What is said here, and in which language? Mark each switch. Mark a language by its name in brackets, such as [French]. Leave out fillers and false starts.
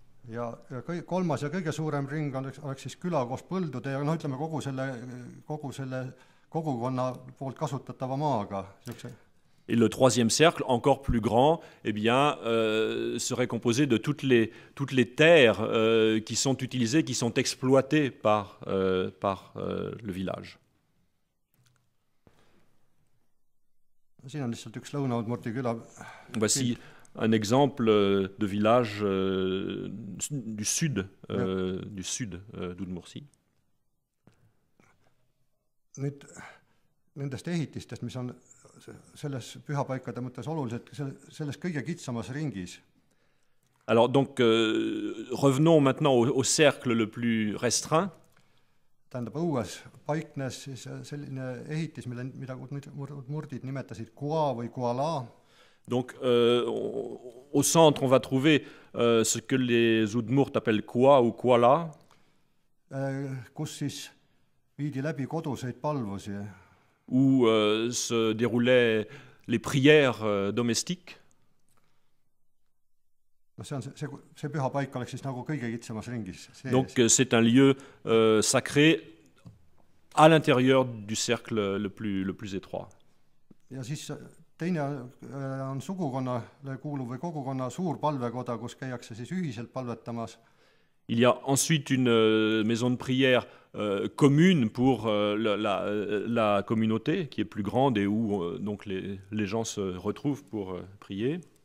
[Estonian] Ja kolmas ja kõige suurem ring oleks siis küla koos põldude ja ütleme kogu selle kogukonna poolt kasutatava maaga. [French] Et le troisième cercle, encore plus grand, eh bien, serait composé de toutes les terres qui sont utilisées, qui sont exploitées par le village. [Estonian] Siin on lihtsalt üks Lõuna-Udmurti küla. [French] Voici un exemple de village du sud d'Udmurtie. [Estonian] Nüüd nendest ehitistest, mis on selles pühapaikade mõttes olulised, selles kõige kitsamas ringis. [French] Alors donc, revenons maintenant au cercle le plus restreint. [Estonian] Tähendab, õues paiknes siis selline ehitis, mida udmurdid nimetasid kua või kuala. [French] Donc, au centre, on va trouver ce que les Udmurt appellent kua ou kuala. [Estonian] Kus siis viidi läbi koduseid palvusi. [French] Où se déroulaient les prières domestiques. [Estonian] No see pühapaik oleks siis nagu kõige kitsamas ringis. [French] Donc c'est un lieu sacré à l'intérieur du cercle le plus étroit. [Estonian] Ja siis teine on sugukonnale kuuluv või kogukonna suur palvekoda, kus käiakse siis ühiselt palvetamas. [French] Il y a ensuite une maison de prière commune pour la communauté qui est plus grande et où donc les gens se retrouvent pour prier.